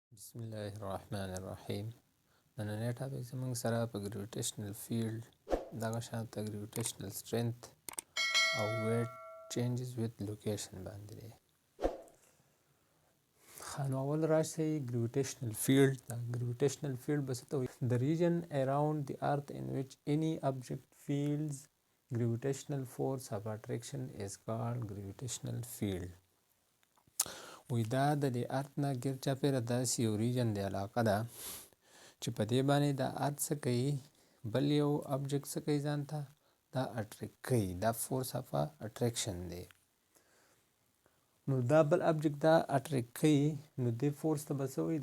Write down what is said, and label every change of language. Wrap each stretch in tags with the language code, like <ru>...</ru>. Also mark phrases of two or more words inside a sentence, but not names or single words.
<ar>بسم الله الرحمن الرحیم.</ar> <ps>نننی ټاپک زموږ سره په</ps> <en>gravitational field</en> <ps>دغه شانته</ps> <en>gravitational strength</en> <ps>او</ps> <en>weight changes with location</en> <ps>باندې دی. نو اول راشئ</ps> <en>gravitational field.</en> <ps>دا</ps> <en>gravitational field</en> <ps>به څه ته وایي؟</ps> <en>The region around the earth in which any object feels gravitational force of attraction is called gravitational field.</en> <ps>وی دا د دې ارت نه ګیر چاپیره داسې یو ریجن دی، علاقه ده چې په دې باندې دا ارت څه کوي، بل یو ابجیکټ څه کوي، ځان ته دا اټریکټ کوي، دا</ps> <en>force of attraction</en> <ps>دی. نو دا بل ابجیکټ دا اټریکټ کوي، نو دې فورس ته به څه وایي؟</ps>